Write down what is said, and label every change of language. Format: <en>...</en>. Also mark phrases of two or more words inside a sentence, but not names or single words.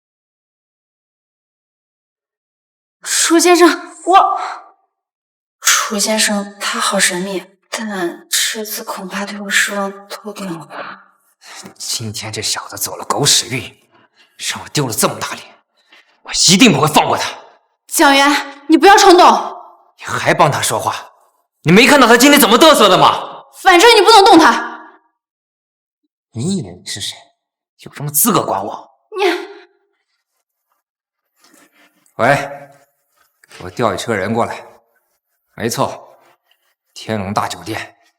<zh>楚先生，楚先生他好神秘，但這次恐怕對我失望透頂了吧。今天這小子走了狗屎運，讓我丟了這麼大臉，我一定不會放過他。蔣元，你不要衝動。你還幫他說話？你沒看到他今天怎麼嘚瑟的嗎？反正你不能動他。你以為你是誰？有什麼資格管我？你，喂，給我調一車人過來。沒錯，天龍大酒店。</zh>